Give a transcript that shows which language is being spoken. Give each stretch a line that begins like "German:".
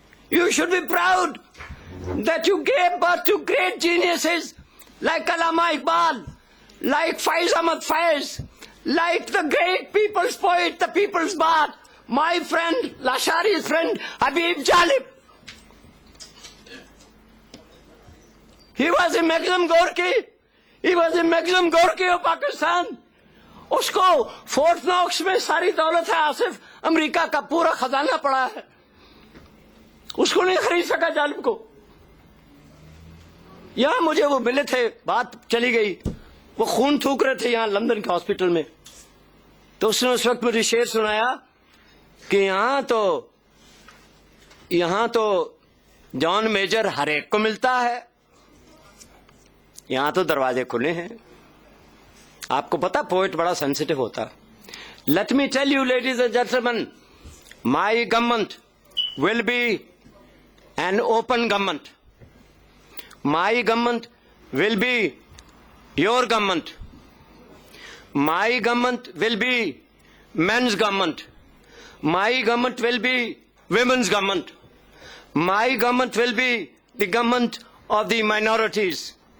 English: You should be proud that you gave birth to great geniuses like Allama Iqbal, like Faiz Ahmad Faiz, like the great people's poet, the people's bard, my friend, Lashari's friend, Habib Jalib. He was a Maxim Gorky. He was a Maxim Gorky of Pakistan.
Hindi: उसको fort Knox में सारी दौलत है Asif, America का पूरा खजाना पड़ा है, उसको नहीं खरीद सका जालिब को. यहां मुझे वो मिले थे, बात चली गई, वो खून थूक रहे थे यहां लंदन के हॉस्पिटल में, तो उसने उस वक्त मुझे शेर सुनाया कि यहां तो जॉन मेजर हर एक को मिलता है, यहां तो दरवाजे खुले हैं. आपको पता पोएट बड़ा सेंसिटिव होता.
English: Let me tell you ladies and gentleman, my government will be an open government. My government will be your government. My government will be men's government. My government will be women's government. My government will be the government of the minorities.